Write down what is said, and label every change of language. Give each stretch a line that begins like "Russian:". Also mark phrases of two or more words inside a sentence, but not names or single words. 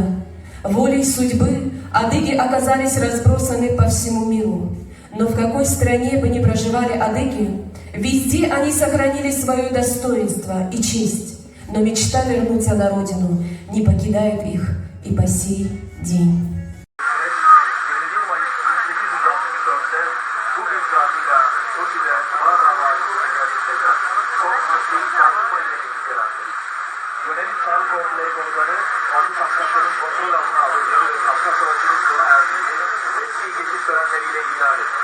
Russian: Волей судьбы адыги оказались разбросаны по всему миру. Но в какой стране бы ни проживали адыги, везде они сохранили свое достоинство и честь. Но мечта вернуться на родину не покидает их и по сей день.
Turkish: Dönemin Çağrı Orduları Komutanı, Adı Kafkasların kontrol altına alındığı ve Kafkas Savaşı'nın sona erdiğini resmi geçiş törenleriyle ilan etti.